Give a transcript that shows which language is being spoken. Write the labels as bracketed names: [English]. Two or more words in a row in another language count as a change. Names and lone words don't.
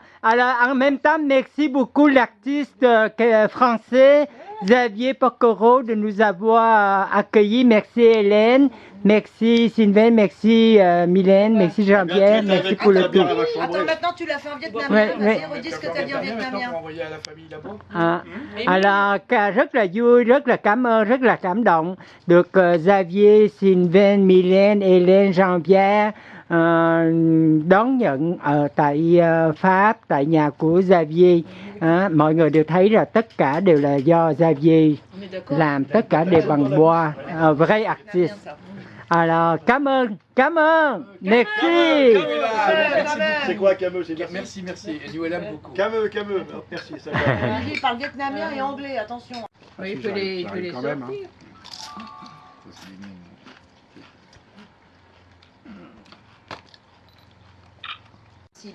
[French] Alors, en même temps, merci beaucoup l'artiste français Xavier Pocoro de nous avoir accueillis. Merci Hélène, merci Sylvain, merci Mylène, merci Jean-Pierre, merci pour le tout. Attends, maintenant tu l'as fait en vietnamien. Ouais, Vas-y, ouais. redis ce que tu as dit en vietnamien. Envoyer à la famille là-bas. Alors, [Vietnamese] rất là vui, rất là cảm ơn, rất là cảm động được Xavier, Sylvain, Mylène, Hélène, Jean-Pierre đón nhận ở tại Pháp, tại nhà của Xavier. Mọi người đều thấy là tất cả đều là do Xavier làm, tất cả đều bằng bois, [French] vrai artiste. Alors, [Vietnamese] cảm ơn, [French] merci. C'est quoi Cameux? C'est merci. Merci, merci. Et nous, elle aime beaucoup. Cameux, merci. Ça va. Lui, il parle vietnamien et anglais, attention. Oui, il peut les quand même, sortir. Cible.